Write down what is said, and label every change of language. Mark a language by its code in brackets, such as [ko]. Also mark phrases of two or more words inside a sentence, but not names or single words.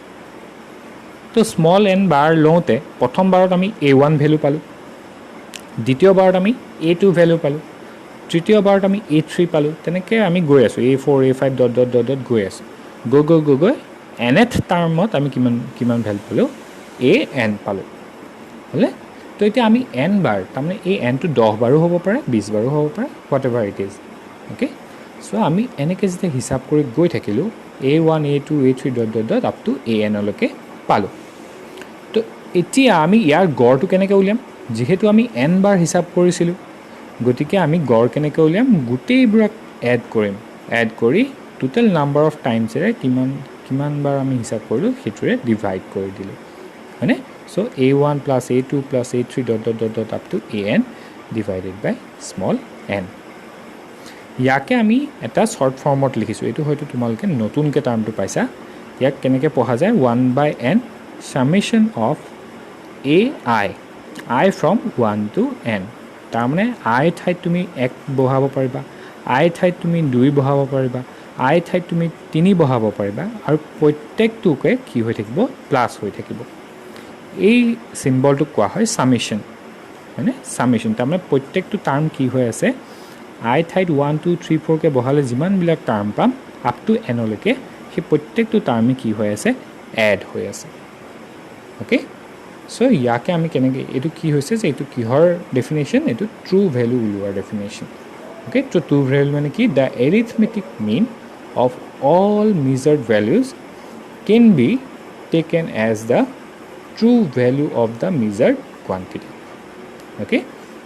[as] তো স্মল n বাৰ লওঁতে প্ৰথমবাৰত আমি a1 ভেলু পালোঁ দ্বিতীয়বাৰত আমি a2 ভেলু পালোঁ তৃতীয়বাৰত আমি a3 পালোঁ তেনেকৈ আমি গৈ আছোঁ a4 a5 ডট গৈ আছোঁ গৈ nth টাৰ্মত আমি কিমান ভেলু পালোঁ an পালোঁ হ'লে তো এতিয়া আমি n বাৰ তাৰমানে এই nটো 10 বাৰো হ'ব পাৰে 20 বাৰো হ'ব পাৰে [en] what ever it is okay [as] চ' আমি এনেকৈ যেতিয়া হিচাপ কৰি গৈ থাকিলোঁ a1 a2 a3 [en] dot up to [as] an লৈকে পালোঁ তো এতিয়া আমি ইয়াৰ গড়টো কেনেকৈ উলিয়াম যিহেতু আমি n বাৰ হিচাপ কৰিছিলোঁ গতিকে আমি গড় কেনেকৈ উলিয়াম গোটেইবোৰক এড কৰি [en] total number of times [as] কিমান বাৰ আমি হিচাপ কৰিলোঁ সেইটোৰে ডিভাইড কৰি দিলোঁ হয়নে চ' a1 প্লাছ a2 প্লাছ a3 [en] dot up to [as] an [en] divided by small [as] n ইয়াকে আমি এটা শ্বৰ্ট ফৰ্মত লিখিছোঁ এইটো হয়তো তোমালোকে নতুনকৈ টাৰ্মটো পাইছা ইয়াক কেনেকৈ পঢ়া যায় [en] 1/n summation of i from 1 to n [as] তাৰমানে i ঠাইত তুমি 1 বহাব পাৰিবা i ঠাইত তুমি 2 বহাব পাৰিবা আই ঠাইত তুমি 3 বহাব পাৰিবা আৰু প্ৰত্যেকটোকে কি হৈ থাকিব প্লাছ হৈ থাকিব এই চিম্বলটো কোৱা হয় সামেশন হয়নে সামেশন তাৰমানে প্ৰত্যেকটো টাৰ্ম কি হৈ আছে আই ঠাইত 1 2 3 4 কে বহালে যিমানবিলাক টাৰ্ম পাম [en] up to [as] n লৈকে সেই প্ৰত্যেকটো টাৰ্মে কি হৈ আছে এড হৈ আছে [en] okay so [as] ইয়াকে আমি কেনেকৈ এইটো কি হৈছে যে এইটো কিহৰ ডেফিনেশ্যন এইটো [en] true value [as] উলিওৱাৰ ডেফিনেশ্যন ওকে তো [en] true value [as] মানে কি [en] the arithmetic mean of all measured values can be taken as the true value of the measured quantity okay